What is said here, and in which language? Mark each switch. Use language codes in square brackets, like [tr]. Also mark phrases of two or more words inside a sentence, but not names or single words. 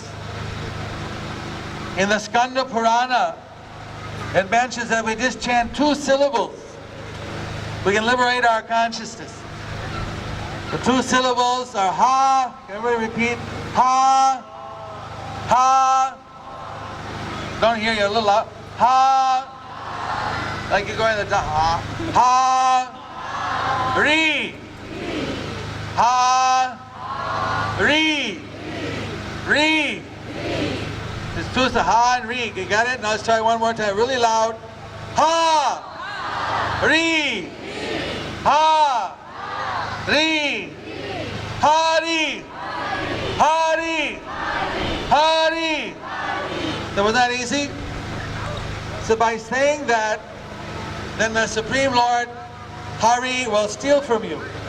[en] In the Skanda Purana, it mentions that we just chant 2 syllables. We can liberate our consciousness. The 2 syllables are ha. Can everybody repeat? Ha. Ha. Don't hear you a little loud. Ha. Like you're going to the ha. Ha. Re. Ha. Re. Re. There's 2 to ha and re. You got it? Now let's try one more time. Really loud. Ha. Re. Ha. Re. Hari. Hari. Hari. So was that easy? So by saying that, then the Supreme Lord, Hari, will steal from you.